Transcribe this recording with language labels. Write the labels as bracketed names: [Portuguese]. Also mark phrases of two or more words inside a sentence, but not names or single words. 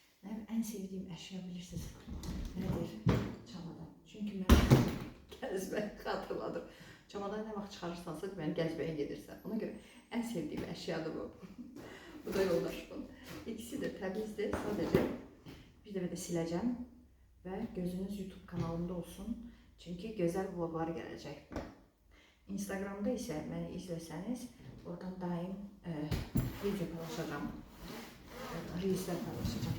[Turkish] En sevdiğim eşya bilirsiniz nedir? Çamadan. Çünkü ben gezmeyi hatırladım. [Azerbaijani] Çamadan ne vaxt çıxarırsansa deməli gəzməyə gedirsən. [Turkish] Ona göre en sevdiğim eşyadır bu. [Azerbaijani] Bu da yoldaşımın. İkisi de təmizdir. Sadece bir dəfə də siləcəm və gözünüz YouTube kanalında olsun. [Turkish] Çünkü güzel vloglar gelecek. Instagramda ise beni izleseniz oradan daim video paylaşacağım. Reelsler paylaşacağım.